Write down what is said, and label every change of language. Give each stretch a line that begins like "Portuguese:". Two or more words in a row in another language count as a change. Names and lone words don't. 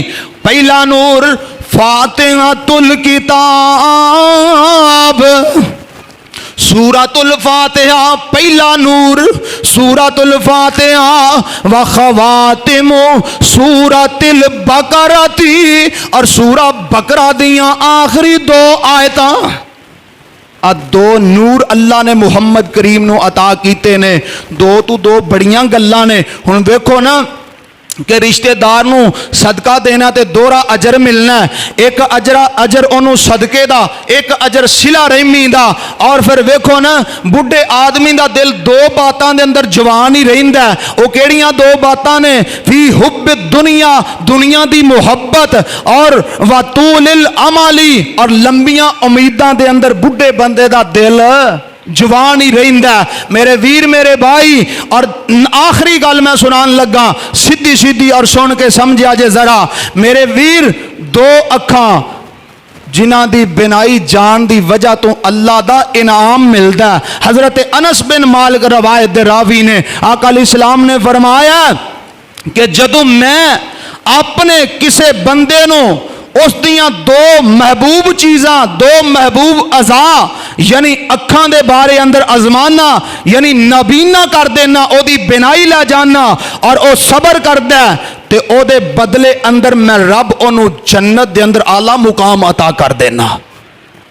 Punjabi: پہلا نور
Arabic: فاتحۃ الکتاب،
Punjabi: سورۃ الفاتحہ پہلا نور،
Arabic: سورۃ الفاتحہ وخواتم سورۃ البقرہ،
Punjabi: اور سورہ بقرہ دیاں آخری دو آیتاں. دو نور اللہ نے محمد کریم نو عطا کیتے نے. دو تو دو بڑیاں گلاں نے. ہن ویکھو نا کہ رشتہ دار نو صدقہ دینا تے دورا اجر ملنا ہے. ایک اجر انہوں صدقے دا، ایک اجر صلہ رحمی دا. اور پھر ویکھو نا بڈھے آدمی دا دل دو باتاں دے اندر جوان ہی رہندا ہے. او کیڑیاں دو باتاں نے؟
Arabic: فی حب الدنیا،
Punjabi: دنیا دی محبت، اور
Arabic: وطول العملی،
Punjabi: اور لمبیاں امیداں دے اندر بڈھے بندے دا دل جوان ہی رہندا ہے. میرے ویر میرے بھائی، اور آخری گل میں سنان لگا سیدھی سیدھی اور سن کے سمجھا جے ذرا. میرے ویر دو اکھاں جنہ دی بنائی جان دی وجہ تو اللہ دا انعام ملدا ہے. حضرت انس بن مالک روایت دے راوی نے آقا
Arabic: علیہ السلام
Punjabi: نے فرمایا کہ جدوں میں اپنے کسے بندے نو اس دیاں دو محبوب چیزاں، دو محبوب اعضاء یعنی اکھاں دے بارے اندر ازمانا، یعنی نابینا کر دینا، او دی بینائی لے جانا، اور او صبر کر دے تے او دے بدلے اندر میں رب انہوں جنت دے اندر اعلیٰ مقام عطا کر دینا.